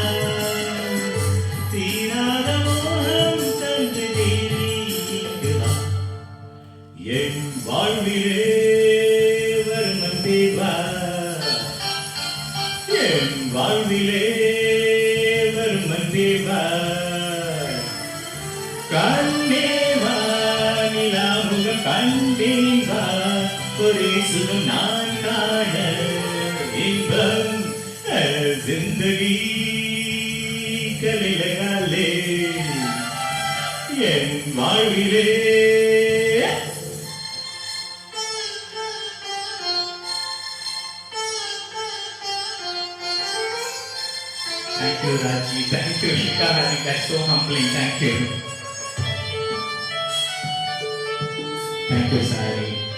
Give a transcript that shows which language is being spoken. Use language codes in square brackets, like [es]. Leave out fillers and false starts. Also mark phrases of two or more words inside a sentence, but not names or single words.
[ta] தீராத மோகம் தந்து தேவா, என் வாழ்விலே வரும் தேவா, என் வாழ்விலே வரும் தேவா, கண்ணேவா நிலாமுக கண்டேவா, ஒரே சுகம் நான் [hi] जिंदगी गले लगा ले. [en] Thank you, Raji. Thank you, Shika. I think that's so humbling. Thank you. Thank you, Sari.